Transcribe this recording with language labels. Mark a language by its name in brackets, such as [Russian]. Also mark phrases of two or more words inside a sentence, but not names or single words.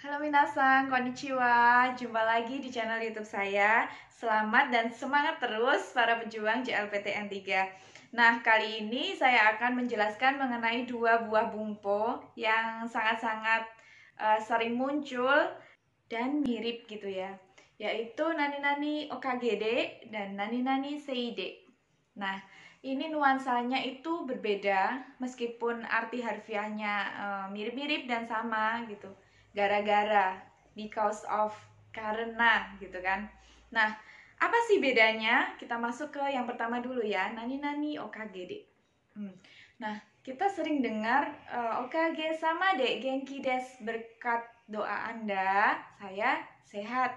[Japanese] みなさん、こんにちは. [Indonesian] Jumpa lagi di channel YouTube saya. Selamat dan semangat terus para pejuang JLPTN 3. Nah, kali ini saya akan menjelaskan mengenai dua buah bumpo yang sangat-sangat sering muncul dan mirip gitu ya, yaitu [Japanese] なになにおかげで [Indonesian] dan [Japanese] なになにせいで. [Indonesian] Nah, ini nuansanya itu berbeda meskipun arti harfiahnya mirip-mirip dan sama gitu. Gara-gara, [English] because of, [Indonesian] karena gitu kan. Nah, apa sih bedanya? Kita masuk ke yang pertama dulu ya, [Japanese] なになにおかげで. [Indonesian] Nah, kita sering dengar [Japanese] おかげさまで元気です, [Indonesian] berkat doa Anda saya sehat.